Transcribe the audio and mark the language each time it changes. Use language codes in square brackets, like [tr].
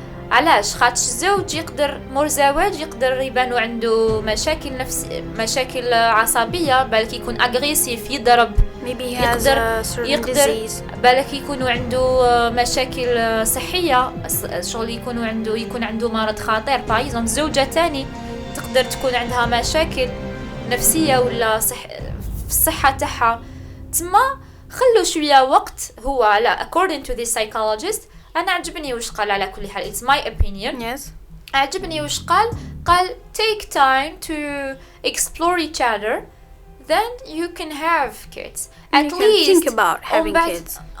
[ar] علاش؟ خاطش الزوج يقدر مور زواج يقدر يبانو عنده مشاكل عصبية، بالك يكون أغريسيف يضرب، [en] Maybe he has a certain disease. [ar] بالك يكونوا عنده مشاكل صحية، شغل يكون عنده مرض خطير. بايزون زوجة تاني تقدر تكون عندها مشاكل نفسية ولا الصحة تاعها، تما خلوا شوية وقت. هو على [en] according to this psychologist [ar] أنا عجبني وش قال. على كل حال [en] it's my opinion. Yes. [ar] عجبني وش قال [en] take time to explore each other, then you can have kids. At least think about having kids.